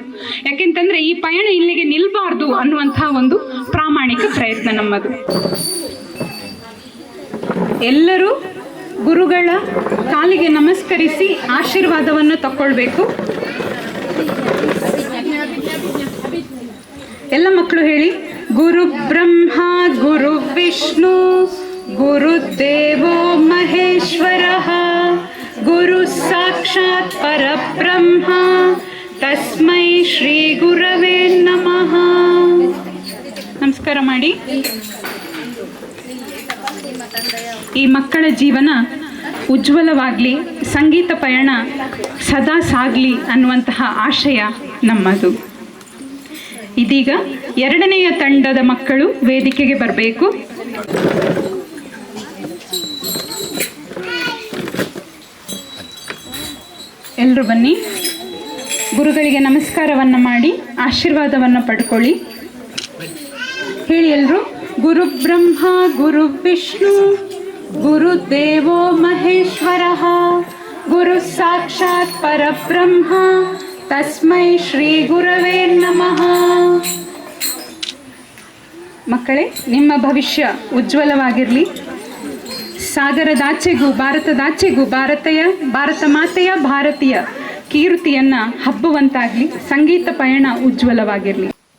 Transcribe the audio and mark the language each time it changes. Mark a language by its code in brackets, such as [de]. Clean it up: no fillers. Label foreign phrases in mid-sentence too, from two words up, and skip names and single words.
[kn] ಯಾಕೆಂತಂದ್ರೆ ಈ ಪಯಣ ಇಲ್ಲಿಗೆ ನಿಲ್ಬಾರ್ದು ಅನ್ನುವಂತಹ ಒಂದು ಪ್ರಾಮಾಣಿಕ ಪ್ರಯತ್ನ ನಮ್ಮದು. ಎಲ್ಲರೂ ಗುರುಗಳ ಕಾಲಿಗೆ ನಮಸ್ಕರಿಸಿ ಆಶೀರ್ವಾದವನ್ನು ತಕ್ಕೊಳ್ಬೇಕು. ಎಲ್ಲ ಮಕ್ಕಳು ಹೇಳಿ, [sa] ಗುರು ಬ್ರಹ್ಮ ಗುರು ವಿಷ್ಣು ಗುರುದೇವೋ ಮಹೇಶ್ವರಃ ಗುರು ಸಾಕ್ಷಾತ್ ಪರಬ್ರಹ್ಮ ತಸ್ಮೈ ಶ್ರೀ ಗುರವೇ ನಮಃ. [kn] ನಮಸ್ಕಾರ ಮಾಡಿ. ಈ ಮಕ್ಕಳ ಜೀವನ ಉಜ್ವಲವಾಗಲಿ, ಸಂಗೀತ ಪಯಣ ಸದಾ ಸಾಗಲಿ ಅನ್ನುವಂತಹ ಆಶಯ ನಮ್ಮದು. ಇದೀಗ 2ನೆಯ ತಂಡದ ಮಕ್ಕಳು ವೇದಿಕೆಗೆ ಬರಬೇಕು. ಎಲ್ಲರೂ ಬನ್ನಿ. ಗುರುಗಳಿಗೆ ನಮಸ್ಕಾರವನ್ನು ಮಾಡಿ ಆಶೀರ್ವಾದವನ್ನು ಪಡ್ಕೊಳ್ಳಿ. ಹೇಳಿ ಎಲ್ಲರೂ, [sa] ಗುರು ಬ್ರಹ್ಮ ಗುರು ವಿಷ್ಣು ಗುರುದೇವೋ ಮಹೇಶ್ವರಃ ಗುರು ಸಾಕ್ಷಾತ್ ಪರಬ್ರಹ್ಮ ತಸ್ಮೈ ಶ್ರೀ ಗುರವೇ ನಮಃ. [kn] ಮಕ್ಕಳೇ, ನಿಮ್ಮ ಭವಿಷ್ಯ ಉಜ್ವಲವಾಗಿರಲಿ. ಸಾಗರದಾಚೆಗೂ ಭಾರತದಾಚೆಗೂ ಭಾರತ ಮಾತೆಯ ಭಾರತೀಯ ಕೀರ್ತಿಯನ್ನು ಹಬ್ಬುವಂತಾಗಲಿ. ಸಂಗೀತ ಪಯಣ ಉಜ್ವಲವಾಗಿರಲಿ.